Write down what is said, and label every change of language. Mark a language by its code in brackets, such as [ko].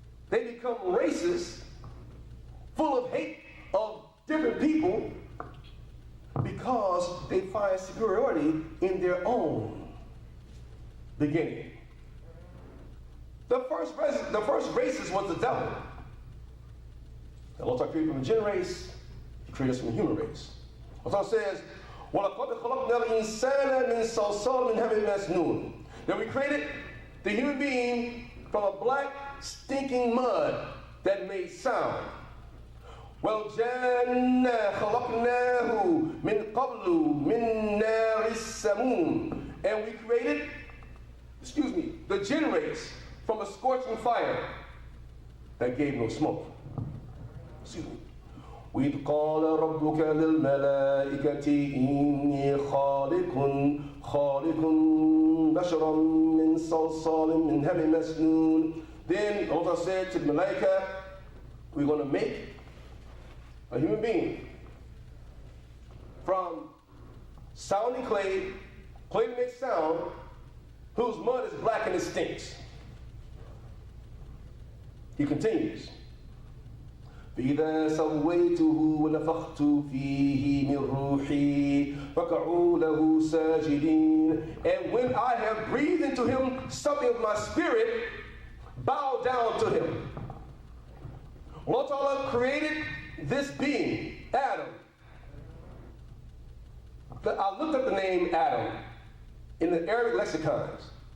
[en] They become racist, full of hate of different people because they find superiority in their own beginning. The first racist was the devil. Allah created from the jinn race, He created us from the human race. Allah says, [ar] وَلَقَدْ خَلَقْنَا الْإِنسَانَ مِنْ صَلْصَالٍ مِنْ حَمَإٍ مَسْنُونٍ. [en] Then we created the human being from a black, stinking mud that made sound. [ar] وَالْجَنَّ خَلَقْنَاهُ مِنْ قَبْلُ مِنْ نَارِ السَّمُومِ. [en] And we created, the jinn race from a scorching fire that gave no smoke. [ar] وَإِذْ قَالَ رَبُّكَ لِلْمَلَائِكَةِ إِنِّي خَالِقٌ بَشَرًا مِّن صَلْصَالٍ مِّنْ حَمَإٍ مَسْنُونٍ. [en] Then Allah said to the Malaika, we're going to make a human being from sounding clay to make sound, whose mud is black and it stinks. He continues. [ar] فإذا سويته ونفخت فيه من روحي فقعوا له ساجدين. [en] And when I have breathed into him something of my spirit, bow down to him. Allah Ta'ala created this being, Adam. I looked up the name Adam in the Arabic lexicons.